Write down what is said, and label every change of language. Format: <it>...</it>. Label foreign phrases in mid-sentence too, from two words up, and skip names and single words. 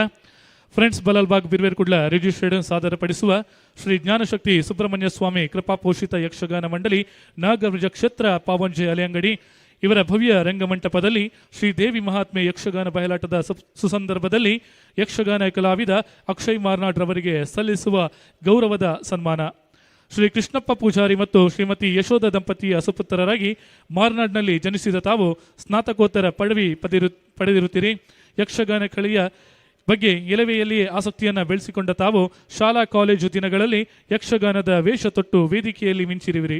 <kn>ಫ್ರೆಂಡ್ಸ್ ಬಲಲ್ಬಾಗ್ ಬಿರ್ವೇರ್ ಕುಡ್ಲ ರಿಜಿಸ್ಟರ್ಡ್ ಸಾದರಪಡಿಸುವ ಶ್ರೀ ಜ್ಞಾನಶಕ್ತಿ ಸುಬ್ರಹ್ಮಣ್ಯ ಸ್ವಾಮಿ ಕೃಪಾ ಪೋಷಿತ ಯಕ್ಷಗಾನ ಮಂಡಳಿ ನಾಗವ್ರಜ ಕ್ಷೇತ್ರ ಪಾವಂಜೆ ಅಲೆಯಂಗಡಿ ಇವರ ಭವ್ಯ ರಂಗಮಂಟಪದಲ್ಲಿ ಶ್ರೀದೇವಿ ಮಹಾತ್ಮೆ ಯಕ್ಷಗಾನ ಬಯಲಾಟದ ಸುಸಂದರ್ಭದಲ್ಲಿ ಯಕ್ಷಗಾನ ಕಲಾವಿದ ಅಕ್ಷಯ್ ಮಾರ್ನಾಡ್ ರವರಿಗೆ ಸಲ್ಲಿಸುವ ಗೌರವದ ಸನ್ಮಾನ. ಶ್ರೀ ಕೃಷ್ಣಪ್ಪ ಪೂಜಾರಿ ಮತ್ತು ಶ್ರೀಮತಿ ಯಶೋಧ ದಂಪತಿಯ ಸುಪುತ್ರರಾಗಿ ಮಾರ್ನಾಡ್ನಲ್ಲಿ ಜನಿಸಿದ ತಾವು ಸ್ನಾತಕೋತ್ತರ ಪದವಿ ಪಡೆದಿರುತ್ತೀರಿ. ಯಕ್ಷಗಾನ ಕಲೆಯ ಬಗ್ಗೆ ಎಳವೆಯಲ್ಲಿಯೇ ಆಸಕ್ತಿಯನ್ನು ಬೆಳೆಸಿಕೊಂಡ ತಾವು ಶಾಲಾ ಕಾಲೇಜು ದಿನಗಳಲ್ಲಿ ಯಕ್ಷಗಾನದ ವೇಷ ತೊಟ್ಟು ವೇದಿಕೆಯಲ್ಲಿ ಮಿಂಚಿರುವಿರಿ.</kn>